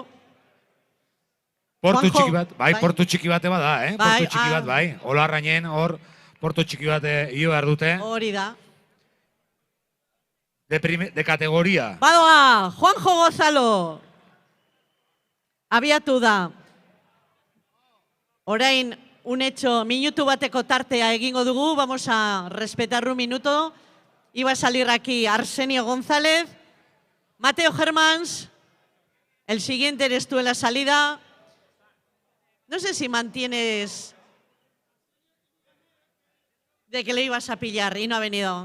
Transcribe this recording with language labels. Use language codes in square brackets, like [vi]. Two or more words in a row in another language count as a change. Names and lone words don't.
[eu] Portu txiki bat, portu txiki bate bada, portu txiki bat, Olarrainen hor, portu txiki bat io behar dute. Hori da. De kategoria. Badoa, Juanjo Gozalo. Abiatu da. Orain, minutu bateko tartea egingo dugu, [es] vamos a respetar un minuto. Iba a salir aquí Arsenio González, Mateo Hermans, el siguiente eres tú en la salida. No sé si mantienes de que le ibas a pillar y no ha venido.